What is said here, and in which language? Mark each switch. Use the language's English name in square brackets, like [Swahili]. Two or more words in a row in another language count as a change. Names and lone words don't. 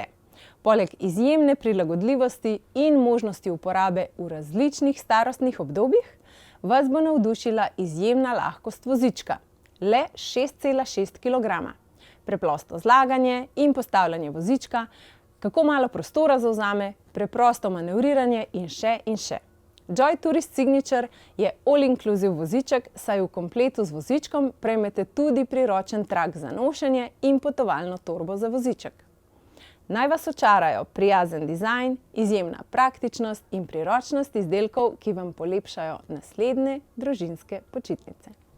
[Slovenian] Poleg izjemne prilagodljivosti in možnosti uporabe v različnih starostnih obdobjih, vas bo navdušila izjemna lahkost vozička. Le 6,6 kg. Preprosto zlaganje in postavljanje vozička, kako malo prostora zavzame, preprosto manevriranje in še in še. Joy Tourist Signature je all-inclusive voziček, saj v kompletu z vozičkom prejmete tudi priročen trak za nošenje in potovalno torbo za voziček. Naj vas očarajo prijazen dizajn, izjemna praktičnost in priročnost izdelkov, ki vam polepšajo naslednje družinske počitnice.